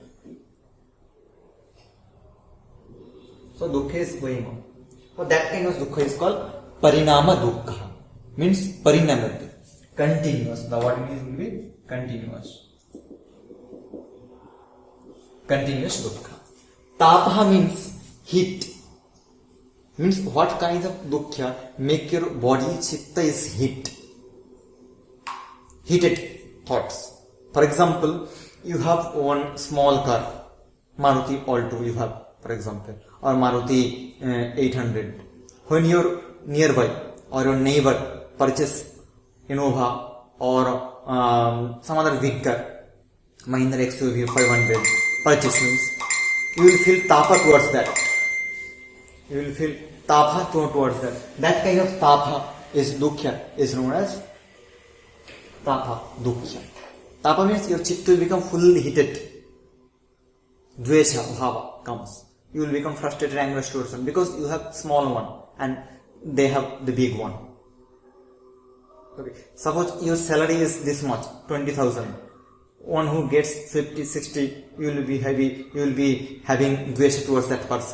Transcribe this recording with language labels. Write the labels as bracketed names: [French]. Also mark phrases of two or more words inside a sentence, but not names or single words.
[English] So dukkha is going on. So that kind of dukkha is called [Pali] parinama dukkha. [English] Means parinamati, continuous. The word means will be continuous. Continuous dukkha. Tapaha means heat. Means what kind of dukkha make your body chitta is heat. Heated thoughts. For example, you have one small car, Maruti Alto you have, for example. or Maruti 800. When you're nearby or your neighbor purchase Innova or some other vehicle, Mahindra XUV 500 purchase means, you will feel tapa towards that. You will feel tapa towards that. That kind of tapa is dukkha, is known as [Pali] tapa dukkha. [English] Tapa means your chitta will become fully heated. [Sanskrit] Dvesha bhava [English] comes. You will become frustrated, angry towards them because you have small one and they have the big one. Okay. Suppose your salary is this much, 20,000. One who gets 50, 60, you will be having dvesha towards that person.